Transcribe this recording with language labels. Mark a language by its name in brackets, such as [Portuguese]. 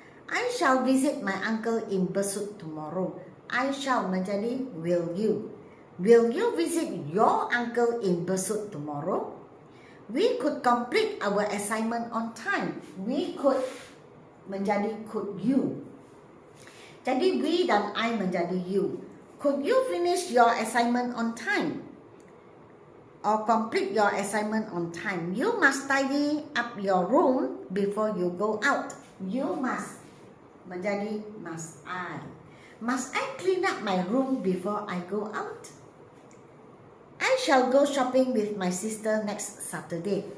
[English] I shall visit my uncle in Besut tomorrow. I shall [Malay] menjadi [English] will you. Will you visit your uncle in Besut tomorrow? We could complete our assignment on time. We could [Malay] menjadi [English] could you. [Malay] Jadi we dan I menjadi you. [English] Could you finish your assignment on time? Or complete your assignment on time? You must tidy up your room before you go out. You must [Malay] menjadi [English] must I. Must I clean up my room before I go out? I shall go shopping with my sister next Saturday.